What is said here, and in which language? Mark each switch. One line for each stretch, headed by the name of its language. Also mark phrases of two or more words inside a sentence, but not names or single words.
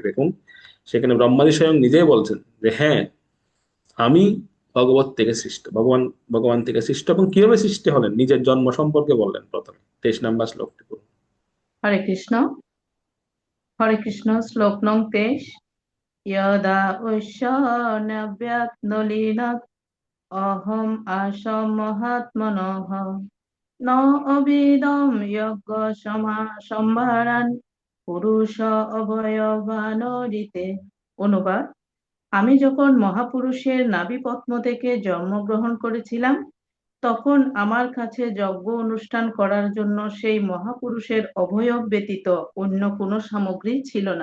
Bangla: দেখুন সেখানে ব্রহ্মাজি স্বয়ং নিজেই বলছেন যে হ্যাঁ, আমি ভগবত থেকে সৃষ্ট, ভগবান থেকে সৃষ্ট। এবং কিভাবে সৃষ্টি হলেন নিজের জন্ম সম্পর্কে বললেন প্রথমে। 23 নাম্বার শ্লোকটি পড়ুন। হরে কৃষ্ণ। হরে কৃষ্ণ। শ্লোক নং 23।
Sanskrit: यदा उष्णव्यात् नलिनात् अहम् आसं महात्मनः न अविदं यज्ञ সম্ভারান পুরুষ অভয়বানরিতে।
Bangla: অনুবাদ: আমি যখন মহাপুরুষের নাভিপদ্ম থেকে জন্মগ্রহণ করেছিলাম, তখন আমার কাছে যজ্ঞ অনুষ্ঠান করার জন্য সেই মহাপুরুষের অভয়ব ব্যতীত অন্য কোনো সামগ্রী ছিল না।